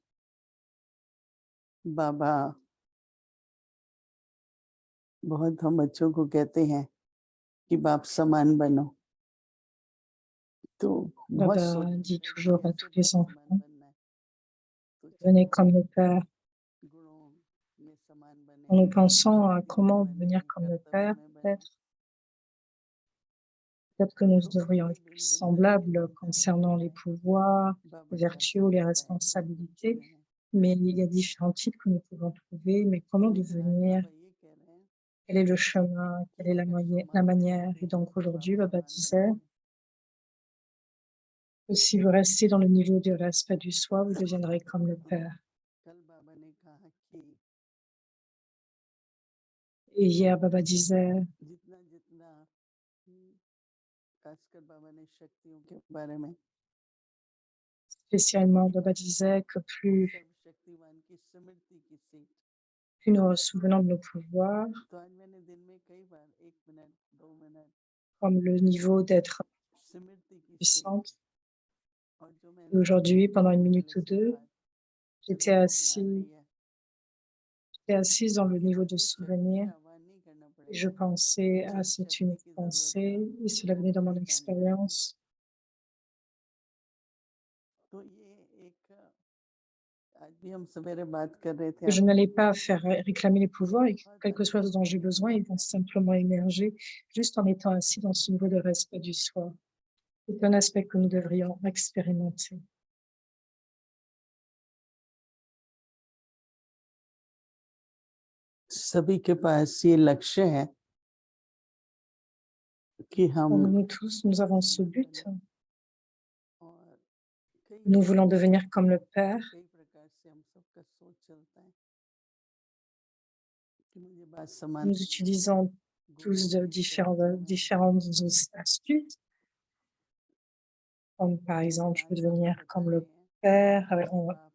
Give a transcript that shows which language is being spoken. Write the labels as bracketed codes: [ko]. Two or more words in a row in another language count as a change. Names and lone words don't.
[hi] बाबा बहुत हम बच्चों को कहते हैं कि बाप समान बनो, तो बहुत [fr] Baba dit toujours à tous les [hi] समान [fr] enfants, [hi] बनना है, तो [fr] devenez comme le Père. [hi] गुणों में समान बने, [fr] En nous pensant à [hi] शक्ति में [fr] comment [hi] बने, [fr] devenir comme le [hi] कर्तव्य [fr] Père, [hi] में बने, [fr] peut-être que nous [hi] तो [fr] devrions [hi] वही [fr] être plus [hi] भिन्न भिन्न [fr] semblables [hi] बनता [fr] concernant [hi] रहता [fr] les [hi] है। [fr] pouvoirs, [hi] बाबा [fr] les [hi] क्या [fr] vertus ou les [hi] सिखाता है सब कुछ [fr] responsabilités, [hi] में है। [fr] mais il y a différents titres que nous pouvons trouver, mais comment [hi] तो आज [fr] devenir, [hi] बाबा ये कह रहे हैं [fr] quel est le chemin, [hi] कि [fr] quelle est [hi] अगर [fr] la [hi] समान बने [fr] manière. [hi] रहते [fr] Et [hi] हैं [fr] donc [hi] तो बाप [fr] aujourd'hui, Baba [hi] समान [fr] disait, [hi] बनाएंगे। [fr] que si vous restez dans le niveau du respect du soi, vous deviendrez comme le Père. [hi] कल बाबा ने कहा कि [fr] Et hier, Baba disait, [hi] जितना जितना खासकर बाबा ने शक्तियों के बारे में, [fr] spécialement, Baba disait que [hi] सर्वशक्तिमान की स्मृति की सीट, [fr] plus nous nous souvenons de nos pouvoirs, [hi] तो आज मैंने दिन में कई बार 1 मिनट 2 मिनट [fr] comme le niveau d'être [hi] स्मृति की सीट, [fr] puissante. [hi] और जो [fr] Et [hi] मैंने [fr] aujourd'hui, pendant une minute [hi] पहले [fr] ou [hi] से [fr] deux, [hi] बात [fr] j'étais [hi] सभी को भी आ रही है [fr] assise dans le [hi] कि [fr] niveau de [hi] मुझे शक्ति [fr] souvenir. [hi] का आह्वान नहीं करना [fr] Et je [hi] पड़ेगा, [fr] pensais à [hi] जिस [fr] cette [hi] शक्ति [fr] unique [hi] की जरूरत है [fr] pensée, et cela [hi] वो [fr] venait dans mon [hi] पहचाननी है। [fr] expérience. [hi] तो ये एक आज भी हम सवेरे बात कर रहे थे, [fr] Que je [hi] आप [fr] n'allais pas faire réclamer les pouvoirs et que [hi] बहुत [fr] quel que soit [hi] अंदर [fr] ce dont [hi] से [fr] j'ai besoin, [hi] एनर्जी [fr] ils vont [hi] आता है। [fr] simplement émerger juste en étant assis dans ce niveau de respect du soi. C'est un aspect que nous devrions expérimenter. [hi] सभी के पास ये लक्ष्य है कि [fr] Donc, [hi] हम [fr] nous tous, nous avons ce [hi] समान [fr] but. [hi] बने, और कई [fr] Nous voulons [hi] प्रकार [fr] devenir comme le Père. [hi] कई प्रकार से हम सबका सोच चलता है कि मुझे बात समान [fr] Nous [hi] बनना है, [fr] utilisons [hi] गुणों [fr] tous de [hi] में शक्तियों में [fr] différentes astuces, comme par [hi] लेकिन [fr] exemple, je [hi] आज [fr] peux [hi] बाबा [fr] devenir [hi] बता [fr] comme [hi] रहे [fr] le [hi] हैं [fr] Père [hi] कि बाप